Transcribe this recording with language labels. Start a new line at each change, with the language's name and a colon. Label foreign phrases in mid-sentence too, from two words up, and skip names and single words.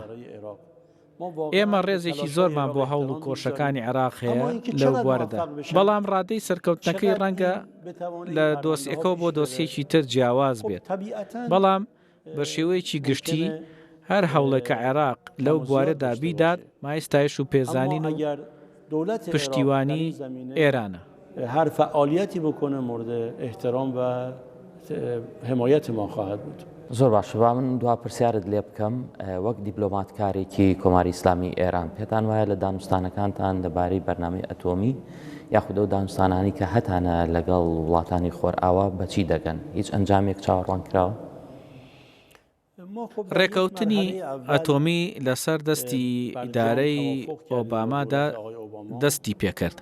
Central Kurdish: ئێمە ڕێزێکی زۆرمان بۆ هەوڵ و کۆشەکانی عێراق هەیە لەو بوارەدا، بەڵام ڕادەی سەرکەوتنەکەی ڕەنگە لە دۆسیەکەەوە بۆ دۆسیەکی تر جیاواز بێت، بەڵام بە شێوەیەکی گشتی هەر هەوڵێکە عێراق لەو بوارەدا بیدات مایستایش و پێزانین و پشتیوانی ئێرانە.
Persian: هر فعالیتی بکنه مورد احترام و حمایت ما خواهد بود.
Central Kurdish: زۆر باش، با من دوا پرسیارت لێ بکەم وەک دیپلۆماتکارێکی کۆماری ئیسلامی ئێران، پێتان وایە لە دانوستانەکانتان دەبارەی بەرنامەی ئەتۆمی یاخودە و دانوستانانی کە هەتانە لەگەڵ وڵاتانی خۆرئاوا بەچی دەگەن؟ هیچ ئەنجامێک چاوەڕوان کراوە؟ ڕێکەوتنی ئەتۆمی لەسەر دەستی ئیدارەی ئۆبامادا دەستی پێکرد.